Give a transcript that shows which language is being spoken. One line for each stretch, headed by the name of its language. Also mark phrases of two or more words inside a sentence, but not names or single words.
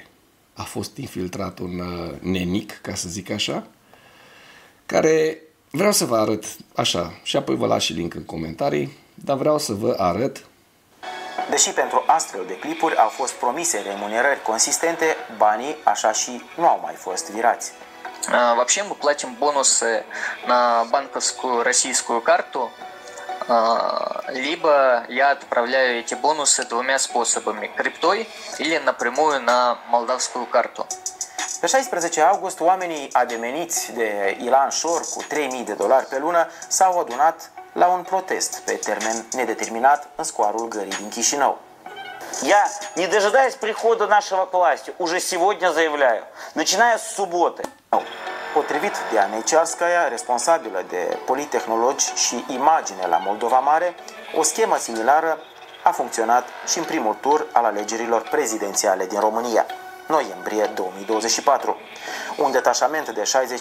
Romanian: A fost infiltrat un nenic, ca să zic așa, care vreau să vă arăt așa, și apoi vă las și link în comentarii, dar vreau să vă arăt. Deși pentru astfel de clipuri au fost promise remunerări consistente, banii așa și nu au mai fost virați.
Russian: Вообще мы платим бонусы на банковскую российскую карту, либо я отправляю эти бонусы двумя способами: криптой или напрямую на молдавскую карту.
Romanian: Pe 16 august, oamenii ademeniți de Ilan Șor cu $3.000 pe lună s-au adunat la un protest pe termen nedeterminat în scoarul Gării din Chișinău.
Russian: Я, не дожидаясь прихода нашего к власти, уже сегодня заявляю, начиная с субботы.
Romanian: Potrivit Dianei Cearskaya, responsabilă de politehnologi și imagine la Moldova Mare, o schemă similară a funcționat și în primul tur al alegerilor prezidențiale din România, noiembrie 2024. Un detașament de 60...